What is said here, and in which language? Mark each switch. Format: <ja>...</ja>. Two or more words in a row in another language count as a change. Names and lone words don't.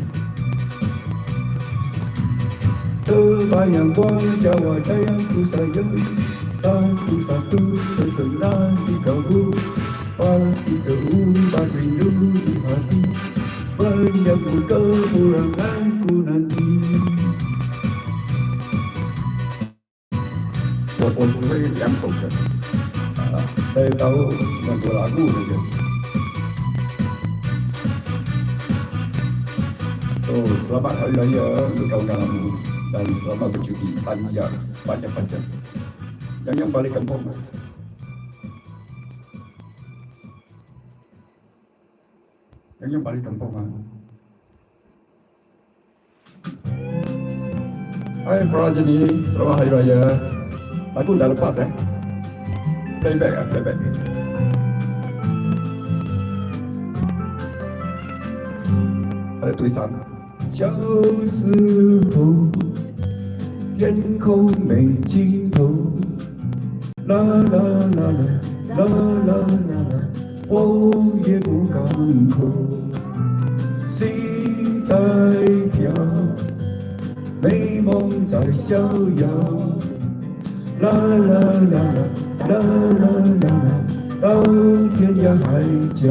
<ms>Terbayang wajah-wajah yang ku sayang, satu-satu tersenang di kalbu, pasti terumbat rindu di hati, menyambut kepulanganku nanti.</ms> <zh>我只会2首歌</zh> <ms>，saya tahu cuma 2 lagu saja. So, selamat Hari Raya untuk kawan-kawanmu dan selamat bercuti panjang, panjang-panjang. Yang balik kampung. Yang balik kampung. Hai Prajani, selamat Hari Raya. Lagu dah lepas Playback playback. Ada tulisan</ms> <zh>小时候天空没尽头，啦啦啦啦啦啦啦啦，风越过港口，心在飘，美梦在逍遥，啦啦啦啦啦啦啦啦，到天涯海角。</zh>